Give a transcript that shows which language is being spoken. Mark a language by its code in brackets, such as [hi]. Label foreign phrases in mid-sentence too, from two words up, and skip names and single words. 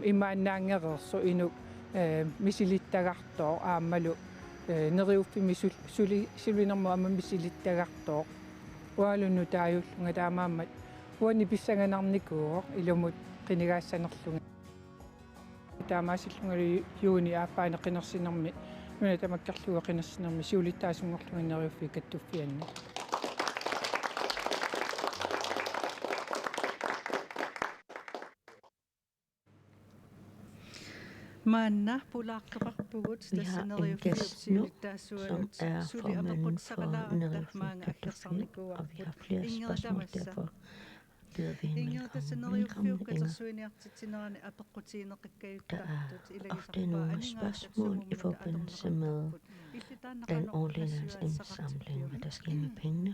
[kl] imaannaangereersu inu misilittagartoo aammalu neriuffimi sulinermu amma misilittagartoo ualunnu taayullunga taamaammat uanni pissanganarnikuuq ilumut qinigaassanerlunga taamaassillungalu yuuni aappaane qinersinermi nuna tamakkarluga qinersinermi siulittaasungorlunga neriuffi kattuffianni Manna pulaartoqarpugut [da] Vi har en gæst nu, som er formanden for Neriuffi, og vi har flere spørgsmål, derfor byder vi hende velkommen. Der er ofte nogle spørgsmål i forbindelse med den årlige indsamling, hvad der sker med pengene.